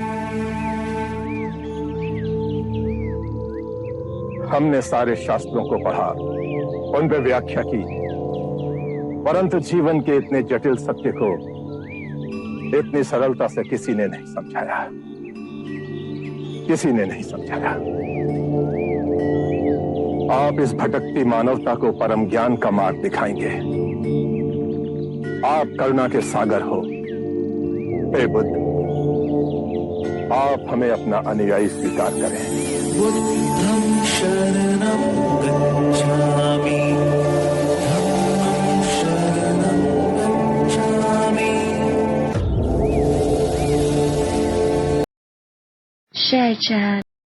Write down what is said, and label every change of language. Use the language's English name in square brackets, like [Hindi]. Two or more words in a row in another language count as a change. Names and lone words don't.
[Hindi] हमने सारे शास्त्रों को पढ़ा, उन पर व्याख्या की, परंतु जीवन के इतने जटिल सत्य को इतनी सरलता से किसी ने नहीं समझाया, किसी ने नहीं समझाया। आप इस भटकती मानवता को परम ज्ञान का मार्ग दिखाएंगे। आप करुणा के सागर हो। हे बुद्ध, आप हमें अपना अनुयायी स्वीकार करें। [Pali] बुद्धं शरणं गच्छामि, धम्मं शरणं गच्छामि। [English] Share chat.